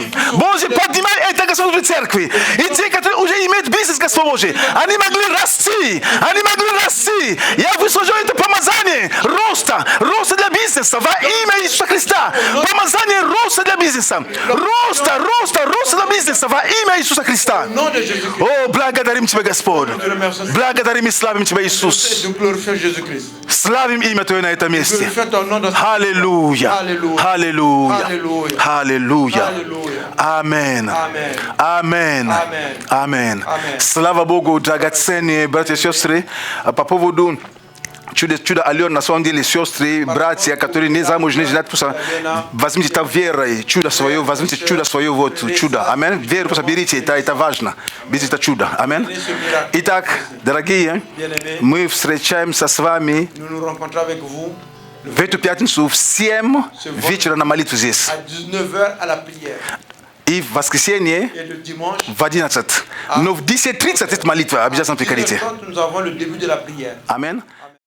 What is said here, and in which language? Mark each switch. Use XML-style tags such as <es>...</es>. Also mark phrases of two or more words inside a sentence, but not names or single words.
<ru>Боже, поднимай это, Господь, внутри церкви. И те, которые уже имеют бизнес, Господь Божий, они могли расти. Они могли расти. Я высвобождаю это помазание роста для бизнеса во имя Иисуса Христа. Помазание роста для бизнеса. Роста для бизнеса во имя Иисуса Христа.</ru> <fr>au nom de Jésus-Christ.</fr> <ru>О, благодарим Тебя, Господь. Благодарим и славим Тебя, Иисус.</ru> <fr>Nous glorifions Jésus-Christ.</fr> <ru>Славим имя Твое на этом месте.</ru> <fr>Glorifions ton nom dans ce</fr> <ru>Аллилуйя. Аллилуйя. Аллилуйя. Аллилуйя. Аллилуйя. Аллилуйя. Амен.</ru> <fr>Amen.</fr> <ru>Амен.</ru> <fr>Amen.</fr> <ru>Амен.</ru> <fr>Amen.</fr> <ru>Слава Богу, драгоценные братья и сестры, по поводу чудо Алена, на самом деле, сестры, братья, которые не замужние, женаты, просто возьмите это верой, чудо свое, возьмите чудо свое, вот, чудо. Амин. Веру просто берите, это важно. Берите это чудо. Амин. Итак, дорогие, мы встречаемся с вами</ru> <fr>Nous nous rencontrons avec vous</fr> <ru>в эту пятницу в 7 вечера на молитву здесь.</ru> <fr>à 19h à la prière.</fr> <ru>И в воскресенье</ru> <fr>Et le dimanche,</fr> <ru>в 11. Но в 10:30 это молитва. Обязательно приходите.</ru> <fr>nous avons le début de la prière.</fr> <ru>Амин.</ru>